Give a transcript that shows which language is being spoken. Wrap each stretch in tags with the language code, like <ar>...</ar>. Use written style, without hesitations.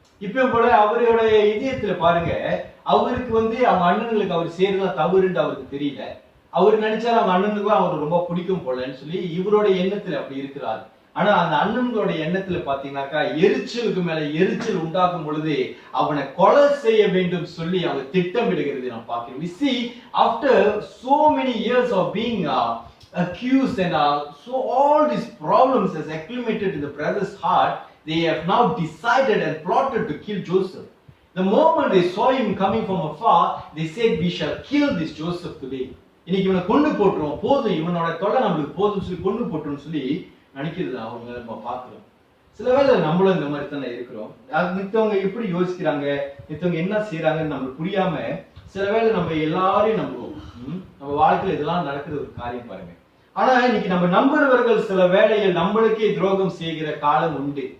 <ta>இப்ப போல அவருடைய இதயத்துல பாருங்க, அவருக்கு அவங்க அண்ணன்களுக்கு அவர் செய்யறதா தவறுன்னு அவருக்கு தெரியல. அவர் நினைச்சாரு அவங்க அண்ணனுக்குலாம் அவர் ரொம்ப பிடிக்கும் போலன்னு சொல்லி இவரோட எண்ணத்துல அப்படி இருக்கிறார். ஆனா அந்த அண்ணன்களோட எண்ணத்துல பாத்தீங்கன்னாக்கா எரிச்சலுக்கு மேல எரிச்சல் உண்டாக்கும் பொழுது அவனை கொலை செய்ய வேண்டும் சொல்லி அவங்க திட்டமிடுகிறது நாம் பார்க்கிறோம்.</ta> <en>We see after so many years of being accused and so all these problems has acclimated in the brother's heart, they have now decided and plotted to kill Joseph. The moment they saw him coming from afar, they said, we shall kill this Joseph today.</en> <ta>இன்னைக்கு இவனை கொண்டு போட்டுருவோம், போதும் இவனோட தொல்லை நம்மளுக்கு போதும் சொல்லி கொண்டு போட்டுருன்னு சொல்லி நினைக்கிறது அவங்க நம்ம பார்க்கிறோம். சில வேளை நம்மளும் இந்த மாதிரி தானே இருக்கிறோம். மித்தவங்க எப்படி யோசிக்கிறாங்க, மித்தவங்க என்ன செய்யறாங்கன்னு நம்மளுக்கு புரியாம சில வேளை நம்ம எல்லாரையும் நம்புவோம். நம்ம வாழ்க்கையில இதெல்லாம் நடக்கிற ஒரு காரியம் பாருங்க. ஆனா இன்னைக்கு நம்ம நம்புறவர்கள் சில வேளையில் நம்மளுக்கே துரோகம் செய்கிற காலம் உண்டு.</ta>